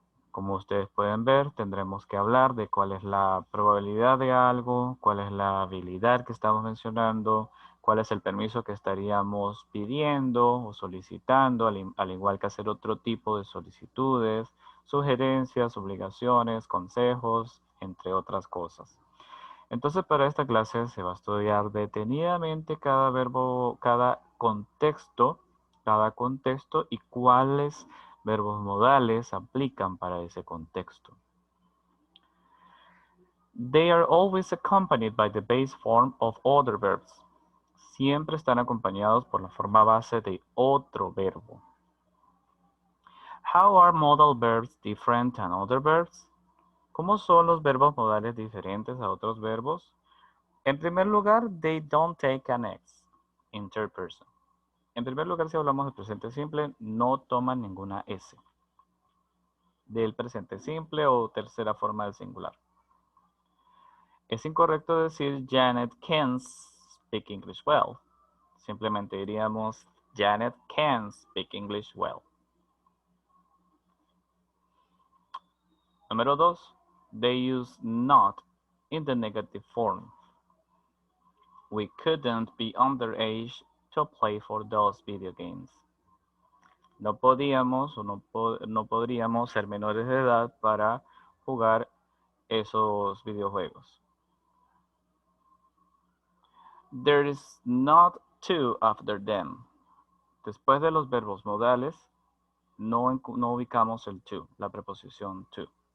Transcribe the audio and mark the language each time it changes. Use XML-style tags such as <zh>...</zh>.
<es>Como ustedes pueden ver, tendremos que hablar de cuál es la probabilidad de algo, cuál es la habilidad que estamos mencionando, cuál es el permiso que estaríamos pidiendo o solicitando, al igual que hacer otro tipo de solicitudes, sugerencias, obligaciones, consejos, entre otras cosas. Entonces, para esta clase se va a estudiar detenidamente cada verbo, cada contexto y cuáles verbos modales aplican para ese contexto.</es> <en>They are always accompanied by the base form of other verbs.</en> <es>Siempre están acompañados por la forma base de otro verbo.</es> <en>How are modal verbs different than other verbs?</en> <es>¿Cómo son los verbos modales diferentes a otros verbos? En primer lugar,</es> <en>they don't take an X in third person.</en> <es>En primer lugar, si hablamos del presente simple, no toman ninguna S del presente simple o tercera forma del singular. Es incorrecto decir</es> <en>Janet can speak English well.</en> <es>Simplemente diríamos</es> <en>Janet can speak English well.</en> <es>Número 2.</es> <en>They use not in the negative form. We couldn't be underage to play for those video games.</en> <es>No podíamos o no podríamos ser menores de edad para jugar esos videojuegos.</es> <en>There is not to after them.</en> <es>Después de los verbos modales, no ubicamos el to, la preposición to.</es>